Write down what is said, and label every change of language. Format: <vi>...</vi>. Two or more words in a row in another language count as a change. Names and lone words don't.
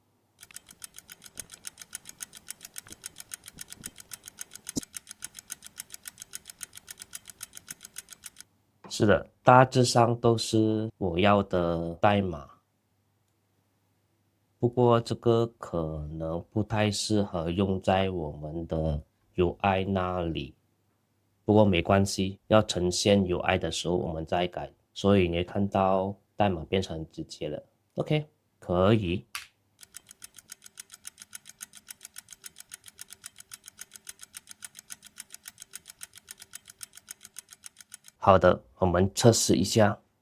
<zh>是的，大致上都是我要的代碼，不過這個可能不太適合用在我們的 UI 那裡。不過沒關係，要呈現 UI 的時候我們再改，所以你會看到代碼變成直接了。OK， 可以。好的，我們測試一下。</zh>